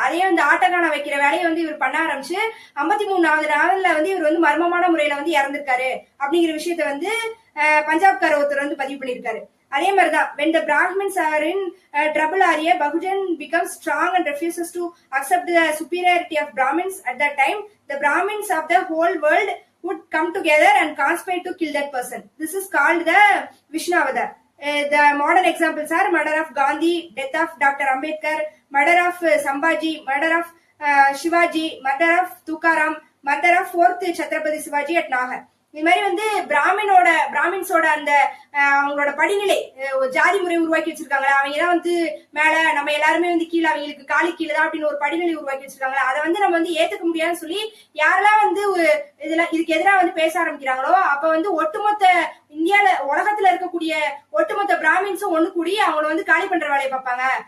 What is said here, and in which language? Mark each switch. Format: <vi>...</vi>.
<ta>அதே வந்து ஆட்டக்கான வைக்கிற வேலையை வந்து இவர் பண்ண ஆரம்பிச்சு 53வது நாள்ல வந்து இவர் வந்து மர்மமான முறையில வந்து இறந்திருக்காரு அப்படிங்கிற விஷயத்த வந்து பஞ்சாப்கார ஒருத்தர் வந்து பதிவு பண்ணிருக்காரு. அதே மாதிரிதான்</ta> <en>when the Brahmins are in trouble or a Bahujan becomes strong and refuses to accept the superiority of Brahmins, at that time the Brahmins of the whole world would come together and conspire to kill that person. This is called the Vishnavadar. The modern examples are murder of Gandhi, death of Dr. Ambedkar, murder of Sambhaji, murder of Shivaji, murder of Tukaram, murder of 4th Chhatrapati Shivaji at Nahar.</en> <ta>இது மாதிரி வந்து பிராமின்ஸோட அந்த அவங்களோட படிநிலை ஜாதி முறை உருவாக்கி வச்சிருக்காங்களா, அவங்க தான் வந்து மேல, நம்ம எல்லாருமே வந்து கீழே, அவங்களுக்கு காலி கீழே தான் அப்படின்னு ஒரு படிநிலை உருவாக்கி வச்சிருக்காங்களா, அதை வந்து நம்ம வந்து ஏத்துக்க முடியாதுன்னு சொல்லி யாரெல்லாம் வந்து இதுக்கு எதிராக வந்து பேச ஆரம்பிக்கிறாங்களோ அப்ப வந்து ஒட்டுமொத்த இந்தியால உலகத்துல இருக்கக்கூடிய ஒட்டுமொத்த பிராமின்ஸும் ஒண்ணு கூடி அவங்கள வந்து காலி பண்ற வேலையை பார்ப்பாங்க.</ta>